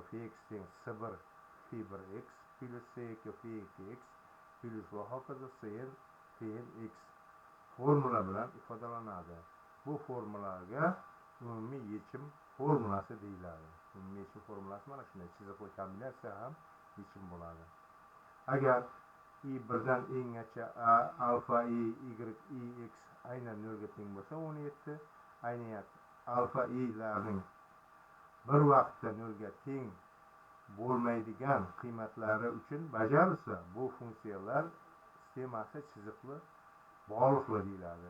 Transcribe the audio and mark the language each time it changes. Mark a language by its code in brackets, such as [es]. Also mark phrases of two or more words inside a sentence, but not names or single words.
[uz] Fx teng s1 f1x plus s2 f2x plus va hokazo cn fnx formula bilan ifodalanadi. Bu formulaga umumiy yechim formulasi deyiladi. Umumiy yechim formulasi mana shunday chiziqli kombinatsiya ham yechim bo'ladi. Agar i birdan engacha a alfa i y x aynan 0 ga teng bo'lsa, 17 ayniyat alfa i'larning bir vaqtda 0 ga teng bo'lmaydigan qiymatlari uchun bajarilsa, bu funksiyalar sistemasi chiziqli bog'liqli deyiladi.